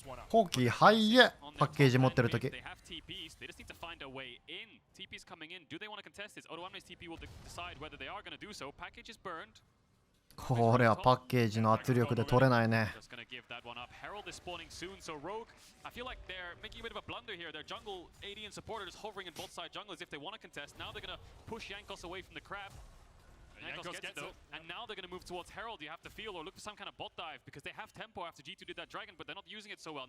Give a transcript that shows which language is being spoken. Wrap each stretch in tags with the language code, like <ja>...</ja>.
<ja>コーキーハイエパッケージ持ってるとき。</ja> <en>They have TPs. They just need to find a way in. TPs coming in. Do they want to contest this? Odoamne's TP will decide whether they are going to do so. Package is burned.</en> <ja>これはパッケージの圧力で取れないね。</ja> <en>Just gonna give that one up. Herald is spawning soon, so Rogue, I feel like they're making a bit of a blunder here. Their jungle AD and supporter is hovering in both side jungles if they want to contest. Now they're gonna push Jankos away from the crab. Jankos gets it though, and now they're gonna move towards Herald. You have to feel or look for some kind of bot dive because they have tempo after G2 did that dragon, but they're not using it so well.</en>